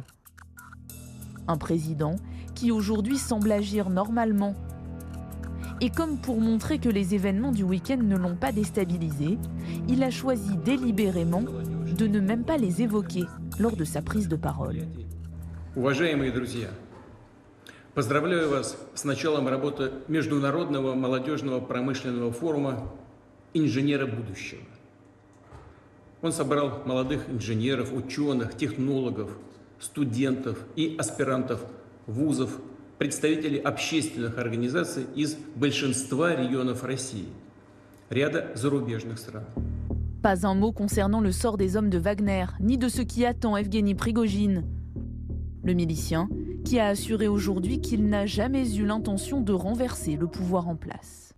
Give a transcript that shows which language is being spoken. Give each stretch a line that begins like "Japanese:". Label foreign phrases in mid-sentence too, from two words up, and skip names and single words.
French: Un président qui aujourd'hui semble agir normalement. Et comme pour montrer que les événements du week-end ne l'ont pas déstabilisé, il a choisi délibérément de ne même pas les évoquer lors de sa prise de parole.
Russian: Поздравляю вас с началом работы Международного молодежного промышленного форума «Инженеры будущего». Он собрал молодых инженеров, ученых, технологов, студентов и аспирантов вузов, представителей общественных организаций из большинства регионов России, ряда зарубежных стран.
French: Pas un mot concernant le sort des hommes de Wagner, ni de ce qui attend Evgeny Prigojine. Le milicien qui a assuré aujourd'hui qu'il n'a jamais eu l'intention de renverser le pouvoir en place.